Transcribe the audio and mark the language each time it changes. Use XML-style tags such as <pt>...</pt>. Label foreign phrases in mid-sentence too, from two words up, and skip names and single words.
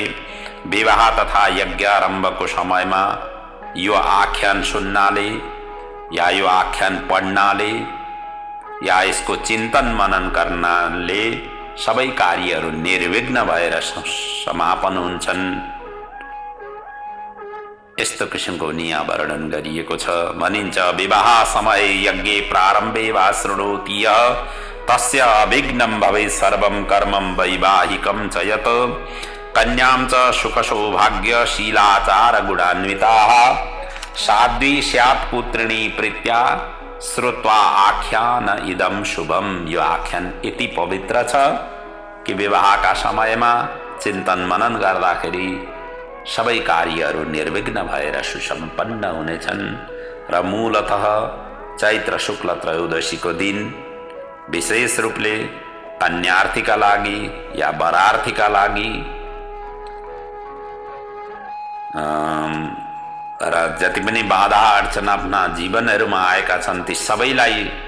<ne>विवाह तथा यज्ञारम्भको समयमा यो आख्यान सुन्नाले या यो आख्यान पढ्नाले या यसको चिन्तन मनन गर्नाले सबै कार्यहरू निर्विघ्न भएर समापन हुन्छन्। यस्तो किसिमको नियम वर्णन गरिएको छ।</ne> <sa>भनिन्छ विवाह समय यज्ञे प्रारम्भे वा शृणोति तस्य अभिघ्नं भवेत् सर्वं कर्मं वैवाहिकं च यत् कन्यां च सुख सौभाग्य शीलाचार गुणान्विताः साध्वी स्यात् पुत्रिणी प्रीत्या श्रुत्वा आख्यान इदम शुभम।</sa> <ne>यो आख्यान यति पवित्र छ कि विवाहका समयमा चिन्तन मनन गर्दाखेरि सबै कार्यहरू निर्विघ्न भएर सुसम्पन्न हुनेछन्। र मूलतः चैत्र शुक्ल त्रयोदशीको दिन विशेष रूपले कन्यार्थीका लागि या वरार्थीका लागि र जति पनि बाधा अडचन आफ्ना जीवनहरूमा आएका छन् ती सबैलाई</ne>